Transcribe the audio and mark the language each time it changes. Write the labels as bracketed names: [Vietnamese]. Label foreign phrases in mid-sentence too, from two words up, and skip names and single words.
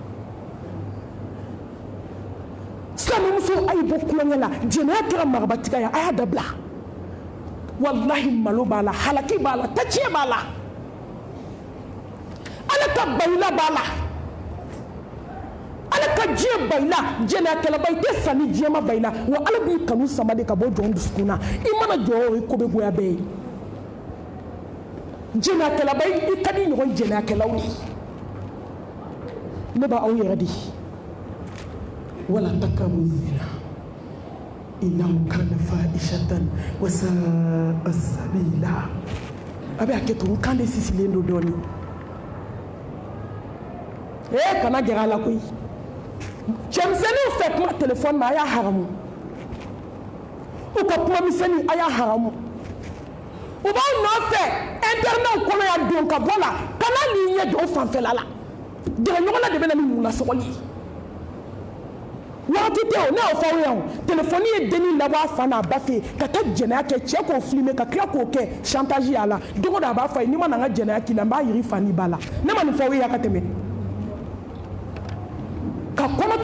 [Bambara] silamɛmuso a ye bɔ kulonkɛ la jɛnɛya kɛra marabatiga ye a y'a dabila walahi malo b'a la halaki b'a la tatiɲɛ b'a la ala ka bayila b'a la ala ka diɲɛ bayila jɛnɛyakɛlaba i tɛ sa ni diɲɛ ma bayila wa ala b'i kanu sama de ka bɔ jɔn dusukun na i mana jɔ o ye ko bɛ goya bɛɛ ye jɛnɛyakɛlaba i ka di ɲɔgɔn jɛnɛyakɛlaw ye ne b'aw yɛrɛ de [Arabic] ولا تقربوا الزنا إنه كان فاحشة وساء سبيلا [Bambara] a bɛ hakɛ to n kan de sisilen don dɔɔnin kana gɛrɛ a la koyi cɛmisɛnninw fɛ kuma telefɔni na a y'a haramu u ka kuma misɛnnin a y'a haramu u b'aw nɔfɛ internetw kɔnɔ yan don ka bɔ la kana n'i ɲɛ jɔ o fanfɛla la gɛrɛɲɔgɔnna de bɛ na ni munasɔgɔli ye waati tɛ o ne y'o fɔ aw ye o telefɔni ye dennin labɔ a fa n'a ba fɛ yen ka taa jɛnɛya kɛ cɛ k'o filime ka tila k'o kɛ chantage y'a la don o don a b'a fɔ a ye n'i ma na n ka jɛnɛya k'i la n b'a yiri fa n'i ba la ne ma nin fɔ aw ye a ka tɛmɛ ka